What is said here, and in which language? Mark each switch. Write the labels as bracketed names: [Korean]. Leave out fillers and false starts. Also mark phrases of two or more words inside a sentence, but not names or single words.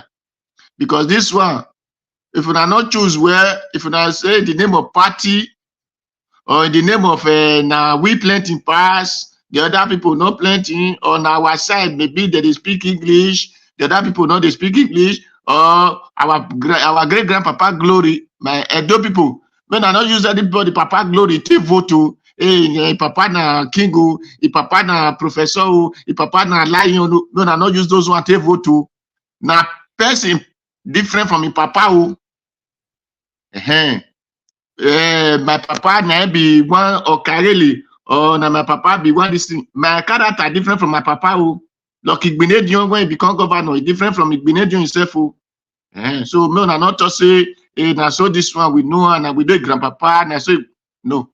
[Nigerian Pidgin] Because this one, if you not choose where, if you not say the name of party, or in the name of now we plenty pass, the other people not plenty, on our side maybe they speak English, the other people not they speak English, or our great grandpapa glory, my Edo people, when I not use anybody papa glory, take vote to. Hey, papa na kingo, papa na professor, papa na lion. No, I not use those one take vote to. Now person different from papa. My papa na be one Okareli, or na my papa be one this thing. My character different from my papa. Like Igbinedion when he become governor, is different from Igbinedion himself. So me na not just say, hey, now so this one we know and we do grandpapa. And I say no.